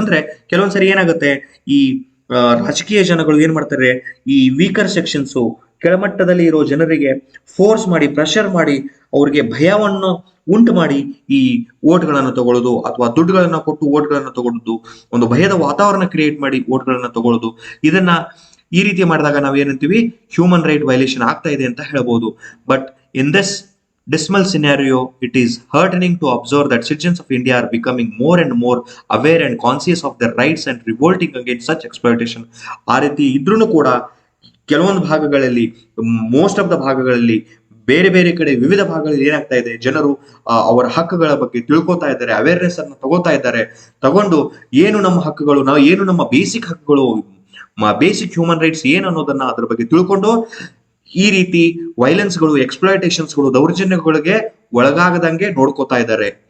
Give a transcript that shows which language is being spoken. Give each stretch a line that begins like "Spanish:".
Kannada: ಅಂದ್ರೆ ಕೆಲವೊಂದ್ಸರಿ ಏನಾಗುತ್ತೆ, ಈ ರಾಜಕೀಯ ಜನಗಳು ಏನ್ ಮಾಡ್ತಾರೆ, ಈ ವೀಕರ್ ಸೆಕ್ಷನ್ಸ್ ಕೆಳಮಟ್ಟದಲ್ಲಿ ಇರೋ ಜನರಿಗೆ ಫೋರ್ಸ್ ಮಾಡಿ, ಪ್ರೆಷರ್ ಮಾಡಿ, ಅವ್ರಿಗೆ ಭಯವನ್ನು ಉಂಟು ಮಾಡಿ ಈ ಓಟ್ಗಳನ್ನು ತಗೊಳ್ಳೋದು ಅಥವಾ ದುಡ್ಡುಗಳನ್ನ ಕೊಟ್ಟು ಓಟ್ಗಳನ್ನ ತಗೊಳ್ಳೋದು, ಒಂದು ಭಯದ ವಾತಾವರಣ ಕ್ರಿಯೇಟ್ ಮಾಡಿ ಓಟ್ಗಳನ್ನ ತಗೊಳ್ಳೋದು. ಇದನ್ನ ಈ ರೀತಿ ಮಾಡಿದಾಗ ನಾವು ಏನಂತೀವಿ, ಹ್ಯೂಮನ್ ರೈಟ್ ವೈಲೇಷನ್ ಆಗ್ತಾ ಇದೆ ಅಂತ ಹೇಳ್ಬೋದು.
English: But in this dismal scenario, it is heartening to observe that citizens of India are becoming more and more aware and conscious of their rights and revolting against such exploitation.
Kannada: ಆ ರೀತಿ ಇದ್ರೂ ಕೂಡ ಕೆಲವೊಂದು ಭಾಗಗಳಲ್ಲಿ,
English: most of the
Kannada: ಭಾಗಗಳಲ್ಲಿ, ಬೇರೆ ಬೇರೆ ಕಡೆ ವಿವಿಧ ಭಾಗಗಳಲ್ಲಿ ಏನಾಗ್ತಾ ಇದೆ, ಜನರು ಅವರ ಹಕ್ಕುಗಳ ಬಗ್ಗೆ ತಿಳ್ಕೊತಾ ಇದ್ದಾರೆ, ಅವೇರ್ನೆಸ್ ಅನ್ನು ತಗೋತಾ ಇದ್ದಾರೆ. ತಗೊಂಡು ಏನು ನಮ್ಮ ಹಕ್ಕುಗಳು, ನಾವು ಏನು ನಮ್ಮ ಬೇಸಿಕ್ ಹಕ್ಕುಗಳು, ಬೇಸಿಕ್ ಹ್ಯೂಮನ್ ರೈಟ್ಸ್ ಏನು ಅನ್ನೋದನ್ನ ಅದ್ರ ಬಗ್ಗೆ ತಿಳ್ಕೊಂಡು ಈ ರೀತಿ ವೈಲೆನ್ಸ್ಗಳು, ಎಕ್ಸ್ಪ್ಲಾಯಿಟೇಷನ್ಸ್ಗಳು, ದೌರ್ಜನ್ಯಗಳಿಗೆ ಒಳಗಾಗದಂಗೆ ನೋಡ್ಕೋತಾ ಇದ್ದಾರೆ.